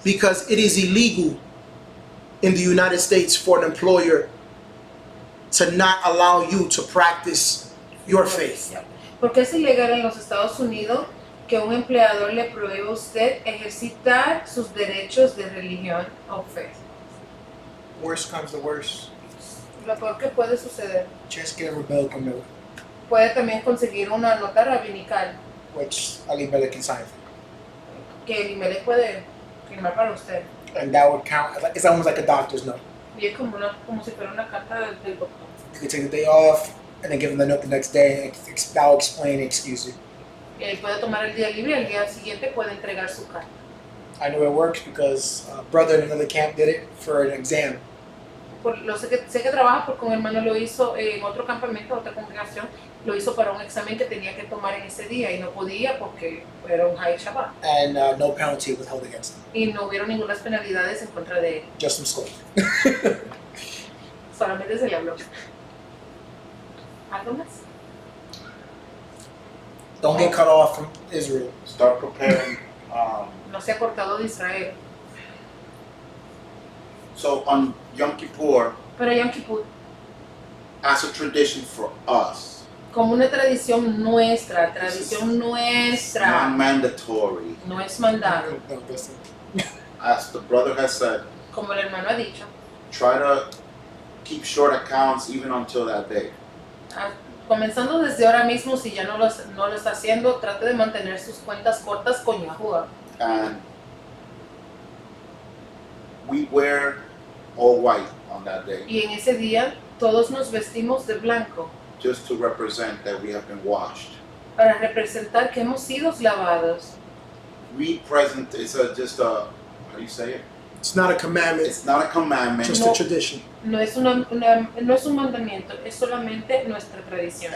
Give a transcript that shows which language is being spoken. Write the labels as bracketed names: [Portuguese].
[English] Because it is illegal in the United States for an employer to not allow you to practice your faith. [Spanish] Porque es ilegal en los Estados Unidos que un empleador le prohíba a usted ejercitar sus derechos de religión o fe. [English] Worst comes to worst, [Spanish] Lo peor que puede suceder, [English] just get a rebellion note, [Spanish] puede también conseguir una nota rabinical [English] which Ali Melech can sign. [Spanish] que el email puede firmar para usted. [English] And that would count, it's almost like a doctor's note. [Spanish] Y es como si fuera una carta del doctor. [English] You could take the day off and then give them the note the next day, and that will explain and excuse it. [Spanish] Y él puede tomar el día libre y al día siguiente puede entregar su carta. [English] I know it works because a brother in another camp did it for an exam. [Spanish] Sé que trabaja porque un hermano lo hizo en otro campamento, otra congregación, lo hizo para un examen que tenía que tomar en ese día y no podía porque era un high Shabbat. [English] And no penalty was held against him, [Spanish] Y no hubieron ninguna penalidades en contra de él, [English] just some scolding. [Spanish] solamente se le habló. ¿Algo más? [English] Don't get cut off from Israel. Start preparing. [Spanish] No se ha cortado de Israel. [English] So on Yom Kippur, [Spanish] Pero Yom Kippur, [English] as a tradition for us, [Spanish] como una tradición nuestra, [English] non-mandatory, [Spanish] no es mandado. [English] No, listen. as the brother has said, [Spanish] Como el hermano ha dicho, [English] try to keep short accounts even until that day. [Spanish] comenzando desde ahora mismo, si ya no lo está haciendo, trate de mantener sus cuentas cortas con Yahuwah. [English] And we wear all white on that day, [Spanish] Y en ese día, todos nos vestimos de blanco [English] just to represent that we have been washed. [Spanish] para representar que hemos sido lavados. [English] We present is just a, how do you say it? It's not a commandment, It's not a commandment, just [Spanish] No. [English] a tradition. [Spanish] No es no es un mandamiento, es solamente nuestra tradición.